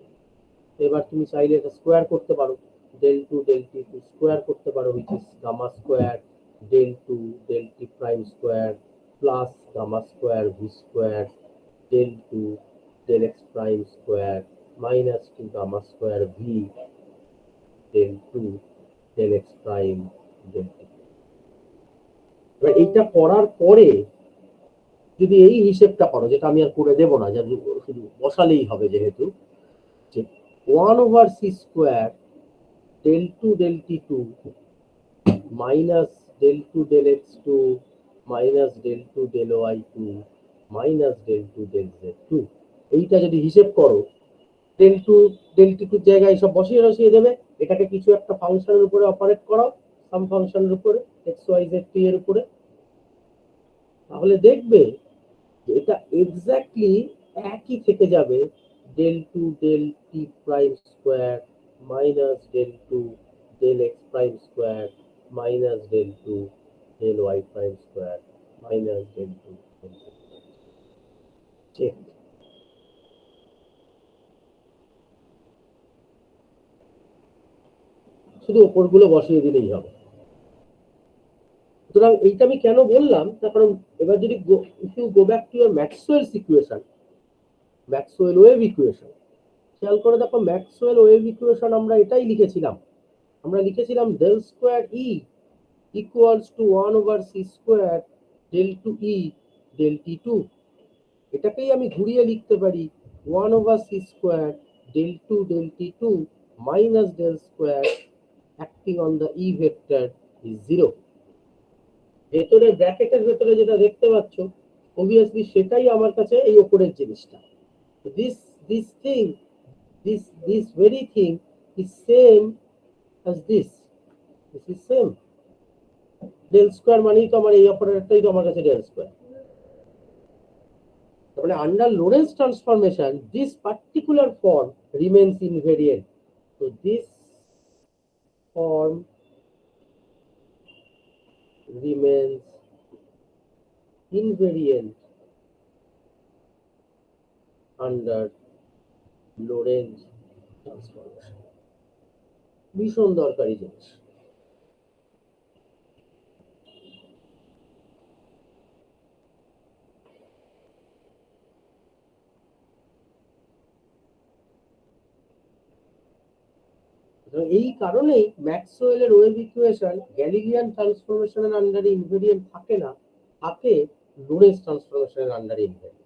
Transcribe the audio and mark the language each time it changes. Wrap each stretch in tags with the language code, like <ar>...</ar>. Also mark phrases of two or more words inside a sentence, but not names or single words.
<bn>এবার তুমি চাইলে এটা</bn> <en>স্কোয়ার</en> <bn>করতে পারো,</bn> <en>del two del t two square</en> <bn>করতে পারো,</bn> <en>which is gamma square del two del t prime square plus gamma square v square del two del x prime square minus two gamma square v del two del x prime del t.</en> <bn>এবার এইটা করার পরে যদি এই হিসেবটা করো, যেটা আমি আর করে দেবো না, শুধু বসালেই হবে, যেহেতু যে 1/c²</bn> <en>del 2 del t2 minus del 2 del x2 minus del 2 del y2 minus del 2 del z2,</en> <bn>এইটা যদি হিসেব করো,</bn> <en>del</en> <bn>2</bn> <en>del t2</en> <bn>জায়গায় সব বসিয়ে বসিয়ে দেবে, এটাকে কিছু একটা ফাংশনের উপরে অপারেট করাও, সাম ফাংশনের উপরে x y z t এর উপরে, তাহলে দেখবে যে এটা এক্স্যাক্টলি একই থেকে যাবে,</bn> <en>del 2 del t prime square minus del 2 del x prime square minus del 2 del y prime square minus del 2 del z।</en> <bn>চেক, শুধু ওপরগুলো বসিয়ে দিলেই হবে। সুতরাং এইটা আমি কেন বললাম, তার কারণ এবার যদি</bn> <en>if you go back to your Maxwell's equation,</en> <bn>ম্যাক্সওয়েল</bn> <en>wave equation,</en> <bn>খেয়াল করে দেখো ম্যাক্সওয়েল</bn> <en>wave equation</en> <bn>আমরা এটাই লিখেছিলাম, আমরা লিখেছিলাম</bn> <en>del square e equals to 1/c² del two e del t2.</en> <bn>এটাকেই আমি ঘুরিয়ে লিখতে পারি</bn> <en>1/c² del 2 del t2 minus del square acting on the e vector is 0।</en> <bn>ভেতরে ব্র্যাকেটের ভেতরে যেটা দেখতে পাচ্ছ obviously সেটাই আমার কাছে এই উপরের জিনিসটা।</bn> <en>this this thing, this very thing is same as this is same। del square</en> <bn>মানেই তো আমার এই অপারেটরটাই তো আমার কাছে</bn> <en>del square. তাহলে under Lorentz transformation this particular form remains invariant. তো this form remains invariant under Lorentz transformation।</en> <bn>ভীষণ দরকারি জিনিস। এই কারণেই ম্যাক্সওয়েলের</bn> <en>wave equation</en> <bn>গ্যালিলিয়ান ট্রান্সফরমেশনের আন্ডারে ইনভেরিয়েন্ট থাকে না, থাকে লোরেন্স ট্রান্সফরমেশনের আন্ডারে ইনভেরিয়েন্ট।</bn>